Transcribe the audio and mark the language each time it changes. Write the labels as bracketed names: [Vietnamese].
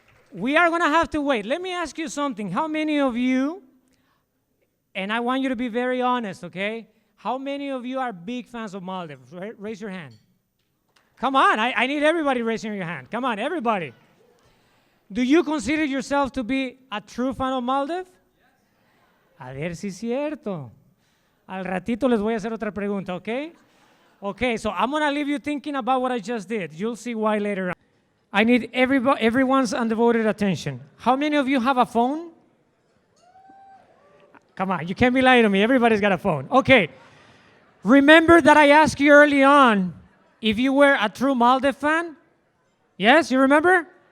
[English] We are going to have to wait. Let me ask you something. How many of you, and I want you to be very honest, okay? How many of you are big fans of Maldives? Raise your hand. Come on, I need everybody raising your hand. Come on, everybody. Do you consider yourself to be a true fan of Maldives? [Spanish] A ver si es cierto. Al ratito les voy a hacer otra pregunta, okay? [English] Okay, so I'm going to leave you thinking about what I just did. You'll see why later on. I need everyone's undevoted attention. How many of you have a phone? Come on, you can't be lying to me. Everybody's got a phone. Okay. Remember that I asked you early on if you were a true Maldives fan? Yes, you remember?